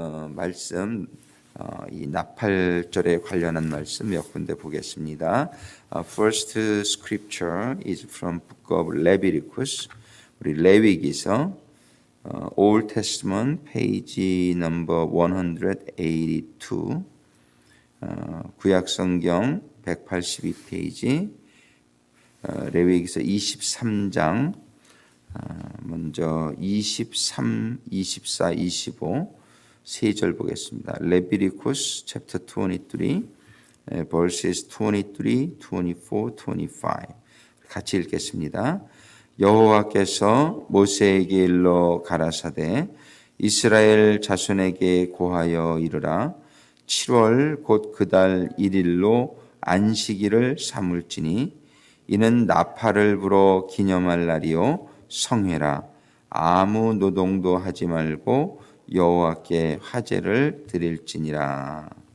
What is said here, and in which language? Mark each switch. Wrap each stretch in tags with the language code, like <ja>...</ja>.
<ko>말씀 이 나팔절에 관련한 말씀 몇 군데 보겠습니다.</ko> <en>First scripture is from Book of Leviticus.</en> <ko>우리 레위기서</ko> <en>Old Testament page number 182.</en> <ko>구약성경 182페이지. 레위기서 23장 먼저 23, 24, 25 세 절 보겠습니다.</ko> <en>Leviticus chapter 23 verses 23, 24, 25</en> <ko>같이 읽겠습니다. 여호와께서 모세에게 일러 가라사대 이스라엘 자손에게 고하여 이르라 7월 곧 그달 1일로 안식일을 삼을지니 이는 나팔을 불어 기념할 날이요 성회라 아무 노동도 하지 말고 여호와께 화제를 드릴지니라.</ko>